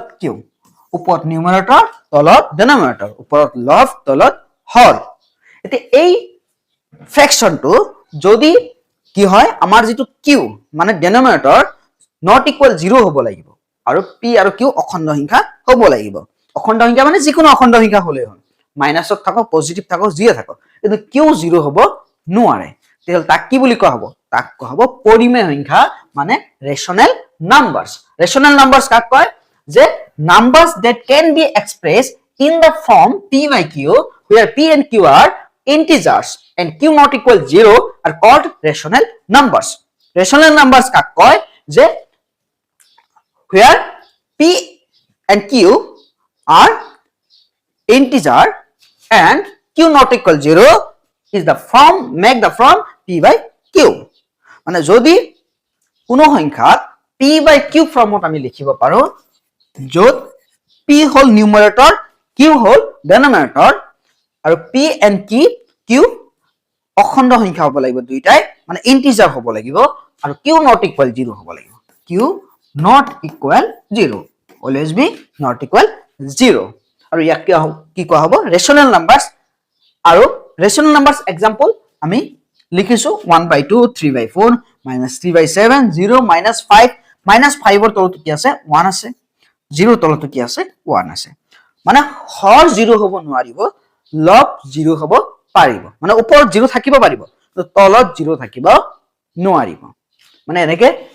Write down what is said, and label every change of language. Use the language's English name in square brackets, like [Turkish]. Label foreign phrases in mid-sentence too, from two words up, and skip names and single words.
[Assamese] q ওপৰত নিউমাৰেটৰ তলত ডিনোমিনেটৰ ওপৰত লব তলত হৰ এতিয়া এই ফ্ৰেকশনটো যদি কি হয় আমাৰ যেটো q মানে ডিনোমিনেটৰ [English] not equal 0 [Assamese] হ'ব লাগিব আৰু p আৰু q অখণ্ড সংখ্যা হ'ব লাগিব অখণ্ড সংখ্যা মানে যিকোনো অখণ্ড সংখ্যা হলে হয় মাইনাসত থাকক পজিটিভ থাকক জিয়ে থাকক কিন্তু q 0 হ'ব নোৱাৰে তেল তাক কি বুলি কোৱা হ'ব তাক কোৱা হ'ব পৰিমেয় সংখ্যা মানে [English] rational numbers [Assamese] কাক কয় যে [English] numbers that can be expressed in the form p by q where p and q are integers and q not equal 0 are called rational numbers [Assamese] কাক কয় যে [English] where p and q are integer and q not equal 0 is the form make the form p by q [Assamese] মানে যদি কোনো সংখ্যাক p by q ফৰ্মত আমি লিখিব পাৰো যত p হল নিউমাৰেটৰ q হল ডিনোমিনেটৰ আৰু [English] p and q [Assamese] অখণ্ড সংখ্যা হ'ব লাগিব দুইটাই মানে ইন্টিজাৰ হ'ব লাগিব আৰু q [English] not equal 0 [Assamese] হ'ব লাগিব [English] q not equal 0 always be not equal 0 [Assamese] আৰু ইয়াক কি কোৱা হ'ব [English] rational numbers [Assamese] আৰু [English] rational numbers example [Assamese] আমি লিখিছো 1/2 3/4 -3/7 0 -5 -5 ৰ তলটো কি আছে 1 আছে 0 তলটো কি আছে 1 আছে মানে হৰ 0 হ'ব নোৱাৰিব লব 0 হ'ব পাৰিব মানে ওপৰত 0 থাকিব পাৰিব তো তলত 0 থাকিব নোৱাৰিব মানে এনেকে